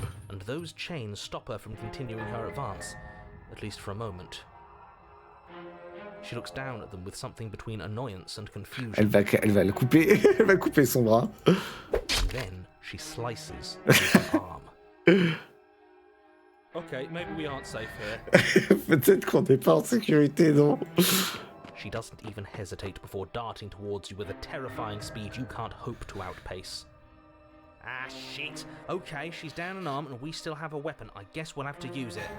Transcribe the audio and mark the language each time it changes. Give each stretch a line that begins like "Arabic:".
English: And those chains stop her from continuing her advance, at least for a moment. She looks down at them with something between annoyance and confusion.
French: Elle va le couper. Elle va couper son bras.
English: And then she slices her arm. Okay, maybe we aren't safe here.
French: Peut-être qu'on n'est pas en sécurité, non?
English: She doesn't even hesitate before darting towards you with a terrifying speed you can't hope to outpace. Ah, shit. Okay, she's down an arm and we still have a weapon. I guess we'll have to use it.